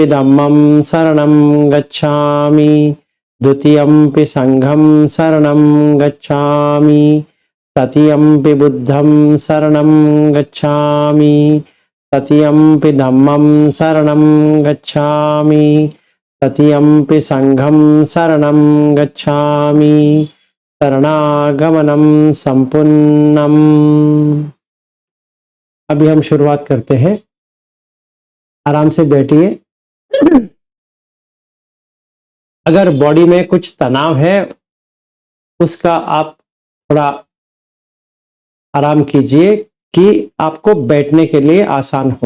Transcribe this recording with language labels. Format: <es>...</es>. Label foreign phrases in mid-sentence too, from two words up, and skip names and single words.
<pi>धम्मं शरणं गच्छामि, द्वितीयंपि संघं शरणं गच्छामि, तृतीयंपि बुद्धं शरणं गच्छामि, तृतीयंपि धम्मं शरणं गच्छामि, तृतीयंपि संघं शरणं गच्छामि, शरणागमनं संपूर्णम्।</pi> <hi>अभी हम शुरुआत करते हैं। आराम से बैठिए। अगर बॉडी में कुछ तनाव है, उसका आप थोड़ा आराम कीजिए कि आपको बैठने के लिए आसान हो।</hi>